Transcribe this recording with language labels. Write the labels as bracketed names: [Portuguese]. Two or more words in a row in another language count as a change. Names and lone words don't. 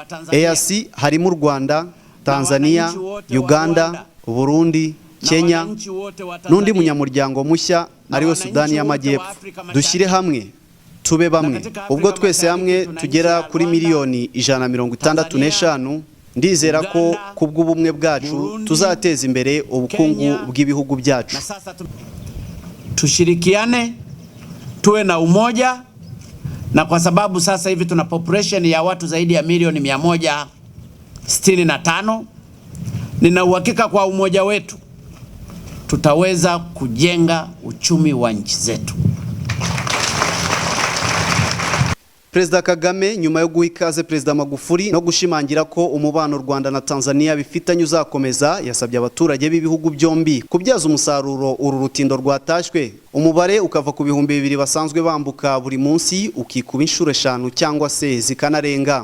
[Kinyarwanda] EAC harimo u Rwanda, Tanzania, Uganda, Burundi, Kenya n'undi munyamuryango mushya ariwe Sudani y'Amajyepfo. Dushyire hamwe tube bamwe. Ubwo twese hamwe tugera kuri miliyoni 165, ndizera ko kubw'ubumwe bwacu tuzateza imbere ubukungu bw'ibihugu byacu. [Swahili] Tushirikiane, tuwe na umoja, na kwa sababu sasa hivi tuna population ya watu zaidi ya milioni 165, nina uhakika kwa umoja wetu tutaweza kujenga uchumi wa nchi zetu. [Kinyarwanda] Perezida Kagame nyuma yo guha ikaze Perezida Magufuli no gushimangira ko umubano u Rwanda na Tanzania bifitanye uzakomeza, yasabye abaturage b'ibihugu byombi kubyaza umusaruro uru rutindo rwatashwe. Umubare ukava ku 2,000 basanzwe bambuka buri munsi ukikuba inshuro 5 cyangwa se zikanarenga.